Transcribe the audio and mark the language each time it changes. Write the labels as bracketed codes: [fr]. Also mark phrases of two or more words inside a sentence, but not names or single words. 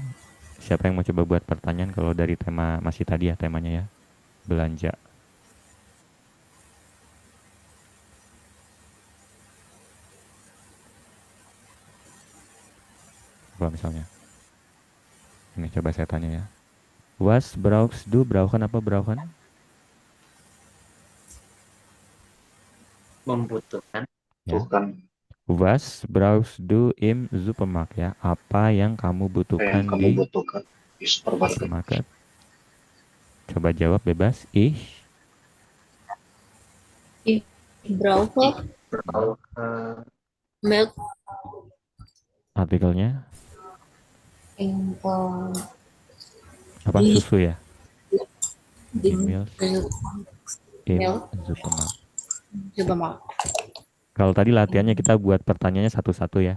[id] Siapa yang mau coba buat pertanyaan kalau dari tema masih tadi ya temanya ya, belanja. Apa misalnya? Ini coba saya tanya ya. [de] Was brauchst du? [id] Brauchen apa brauchen? Membutuhkan. Ya. Bukan [de] Was brauchst du im Supermarkt ya? [id] Apa yang kamu yang butuhkan kamu di butuhkan di supermarket. supermarket? Coba jawab bebas. [de] Ich brauche Milk [id] Artikelnya [de] in [id] apa? Di- Susu ya? Di [de] Milk in Milk. Supermarkt. [id] supermarket. Kalau tadi latihannya kita buat pertanyaannya satu-satu ya.